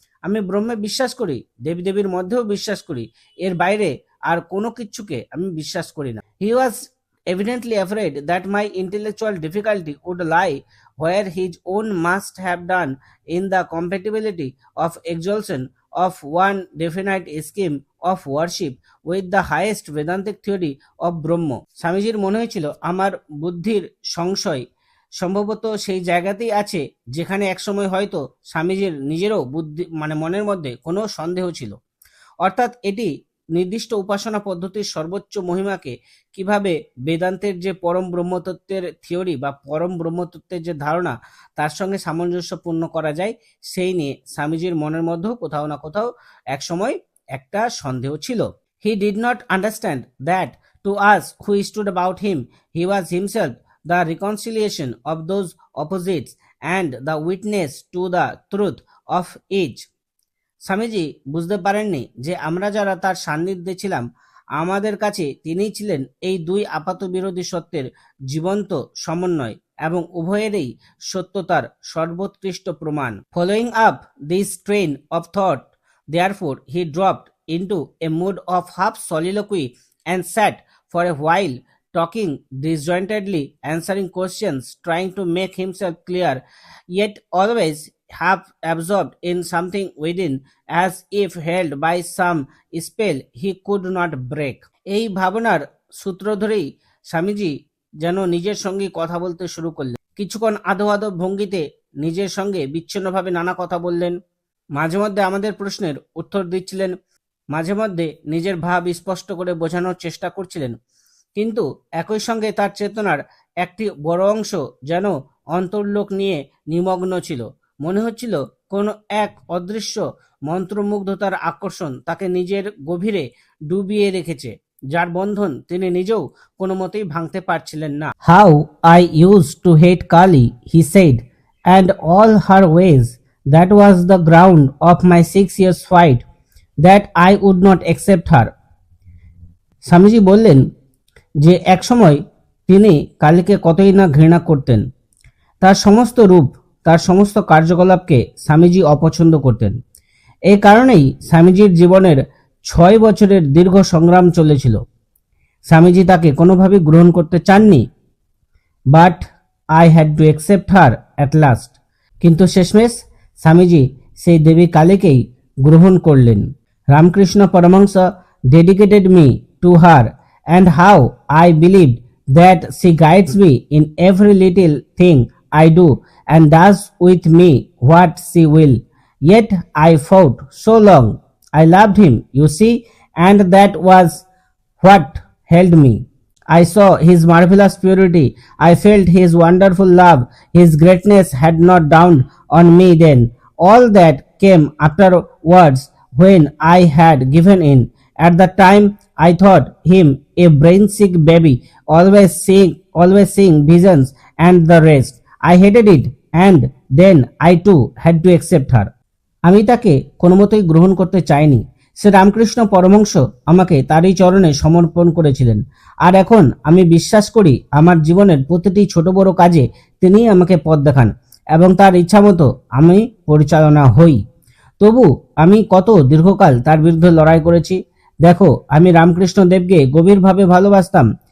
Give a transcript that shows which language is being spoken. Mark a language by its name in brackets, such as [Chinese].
[Bangla] আমি ব্রহ্মে বিশ্বাস করি, দেবদেবীর মধ্যেও বিশ্বাস করি, এর বাইরে আর কোনো কিছুকে আমি বিশ্বাস করি না। [English] He was evidently afraid that my intellectual difficulty would lie where his own must have done in the compatibility of exaltation of one definite scheme of worship with the highest Vedantic theory of Brahma. [Bangla] স্বামীজির মনে হয়েছিল আমার বুদ্ধির সংশয় সম্ভবত সেই জায়গাতেই আছে যেখানে একসময় হয়তো স্বামীজির নিজেরও বুদ্ধি মনের মধ্যে কোনো সন্দেহ ছিল, অর্থাৎ এটি নির্দিষ্ট উপাসনা পদ্ধতির সর্বোচ্চ মহিমাকে কিভাবে বেদান্তের যে পরম ব্রহ্মতত্ত্বের থিওরি বা পরম ব্রহ্মতত্ত্বের যে ধারণা তার সঙ্গে সামঞ্জস্যপূর্ণ করা যায় সেই নিয়ে স্বামীজির মনের মধ্যেও কোথাও না কোথাও একসময় একটা সন্দেহ ছিল। [English] He did not understand that to us who stood about him, he was himself the reconciliation of those opposites and the witness to the truth of each. [Bangla] Swamiji বুঝতে পারেননি যে আমরা যারা তার সান্নিধ্যে ছিলাম আমাদের কাছে তিনিই ছিলেন এই দুই আপাত বিরোধী সত্যের জীবন্ত সমন্বয় এবং উভয়েরই সত্যতার সর্বোৎকৃষ্ট প্রমাণ। [English] Following up this train of thought, therefore he dropped into a mood of half soliloquy and sat for a while talking disjointedly, answering questions, trying to make himself clear, yet always half absorbed in something within, as if held by some spell he could not break. [Bangla] এই ভাবনার সূত্র ধরেই স্বামীজি যেন নিজের সঙ্গে কথা বলতে শুরু করলেন। কিছুক্ষণ আধো আধো ভঙ্গিতে নিজের সঙ্গে বিচ্ছিন্নভাবে নানা কথা বললেন, মাঝে মধ্যে আমাদের প্রশ্নের উত্তর দিচ্ছিলেন, মাঝে মধ্যে নিজের ভাব স্পষ্ট করে বোঝানোর চেষ্টা করছিলেন, কিন্তু একই সঙ্গে তার চেতনার একটি বড় অংশ যেন অন্তর্লোক নিয়ে নিমগ্ন ছিল। মনে হচ্ছিল কোনো এক অদৃশ্য মন্ত্রমুগ্ধতার আকর্ষণ তাকে নিজের গভীরে ডুবিয়ে রেখেছে, যার বন্ধন তিনি নিজেও কোনো মতেই ভাঙতে পারছিলেন না। [English] How I used to hate Kali, he said, and all her ways. That was the ground of my 6 years fight, that I would not accept her. [Bangla] Swamiji বললেন যে একসময় তিনি কালীকে কতই না ঘৃণা করতেন, তার সমস্ত রূপ, তার সমস্ত কার্যকলাপকে স্বামীজি অপছন্দ করতেন। এই কারণেই স্বামীজির জীবনের 6 বছরের দীর্ঘ সংগ্রাম চলেছিল। স্বামীজি তাকে কোনোভাবেই গ্রহণ করতে চাননি, [English] But I had to accept her at last. [Bangla] কিন্তু শেষমেশ স্বামীজি সেই দেবী কালীকেই গ্রহণ করলেন। [English] Ramakrishna Paramahamsa dedicated me to her, and how I believed that she guides me in every little thing I do and does with me what she will. Yet I fought so long. I loved him, you see, and that was what held me. I saw his marvelous purity. I felt his wonderful love. His greatness had not dawned on me then. All that came afterwards when I had given in. At the time I thought him a brain-sick baby, always seeing visions and the rest. I hated it, and then I too had to accept her. [Bangla] আমি তাকে কোনো মতেই গ্রহণ করতে চাইনি। শ্রী রামকৃষ্ণ পরমহংস আমাকে তারই চরণে সমর্পণ করেছিলেন, আর এখন আমি বিশ্বাস করি আমার জীবনের প্রতিটি ছোট বড় কাজে তিনিই আমাকে পথ দেখান এবং তার ইচ্ছামতো আমি পরিচালনা হই। তবু আমি কত দীর্ঘকাল তার বিরুদ্ধে লড়াই করেছি। দেখো, আমি রামকৃষ্ণ দেবকে গভীরভাবে ভালোবাসতাম।